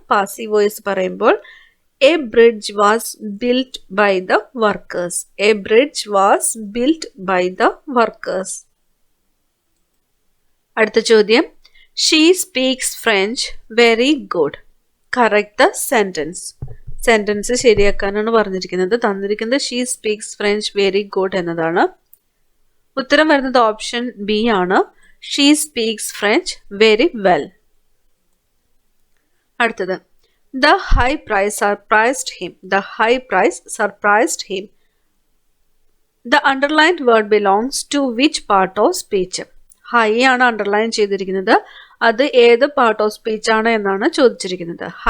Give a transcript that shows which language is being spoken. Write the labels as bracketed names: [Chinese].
[Malayalam] Passive voice പറയുമ്പോൾ [English] a bridge was built by the workers. A bridge was built by the workers. [Malayalam] അടുത്ത ചോദ്യം. [English] She speaks French very good. Correct the sentence. [Malayalam] Sentence ശരിയാക്കാനാണ് പറഞ്ഞിരിക്കുന്നത്. തന്നിരിക്കുന്നത് [English] she speaks French very good [Malayalam] എന്നതാണ്. ഉത്തരം വരുന്നത് option B ആണ്. [English] She speaks French very well. [Malayalam] അടുത്തത്. [English] The high price surprised him. The high price surprised him. The underlined word belongs to which part of speech? [Malayalam] High ആണ് underline ചെയ്തിരിക്കുന്നത്. അത് ഏത് part of speech ആണ് എന്നാണ് ചോദിച്ചിരിക്കുന്നത്.